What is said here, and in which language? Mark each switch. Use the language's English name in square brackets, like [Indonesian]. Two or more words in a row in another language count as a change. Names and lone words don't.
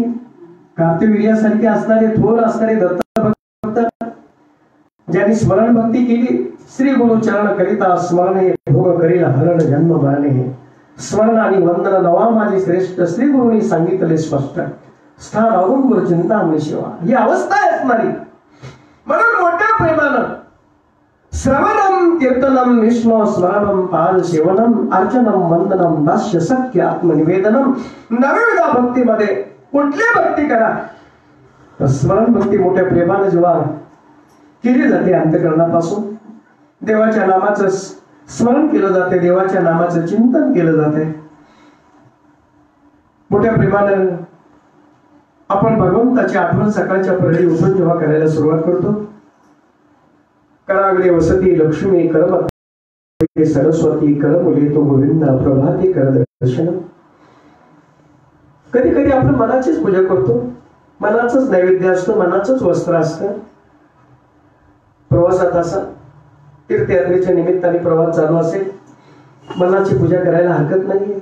[Marathi] कार्तिवीर्यासारखे असणारे थोर असणारे दत्त भक्त ज्यांनी स्मरण भक्ती केली, श्री गुरु चरण करिता स्मरणे भोग करील हरण जन्म मरणे. स्मरण आणि वंदन नवा माझी श्रेष्ठ, श्री गुरुनी सांगितले स्पष्ट. स्थान औदुंबर चिंतामणी शिवा ही अवस्था आहे असणारी. म्हणून मोठ्या प्रेमानं [Sanskrit] श्रवणम कीर्तनम विष्णू स्मरणम पाद सेवनम अर्चनम वंदनम दास्य सख्य आत्मनिवेदनम [Marathi] नवविध भक्तीमध्ये कुठली भक्ती करा. स्मरण भक्ती मोठ्या प्रेमानं जेव्हा केली जाते अंतःकरणापासून देवाच्या नामाचं स्मरण केलं जाते, देवाच्या नामाचं चिंतन केलं जाते. मोठ्या प्रेमानं आपण भगवंताची आठवण सकाळच्या प्रहरी उठून जेव्हा करायला सुरुवात करतो. [Sanskrit] करागडे वसती लक्ष्मी करमते सरस्वती करमुले तो गोविंद प्रभाते कर दर्शन. [Marathi] कधी कधी आपण मनाचीच पूजा करतो, मनाचंच नैवेद्य असतं, मनाचंच वस्त्र असतं. प्रवासात असा तीर्थयात्रेच्या निमित्ताने प्रवास चालू असेल, मनाची पूजा करायला हरकत नाहीये.